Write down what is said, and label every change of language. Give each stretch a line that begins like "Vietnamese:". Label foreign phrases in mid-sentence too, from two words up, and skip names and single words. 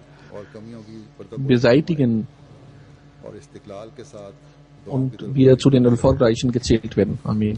Urdu: اور کمیوں کی پردہ
German: beseitigen
Urdu: اور استقلال کے ساتھ
German: und wir zu den Erfolgreichen gezählt werden. Amen.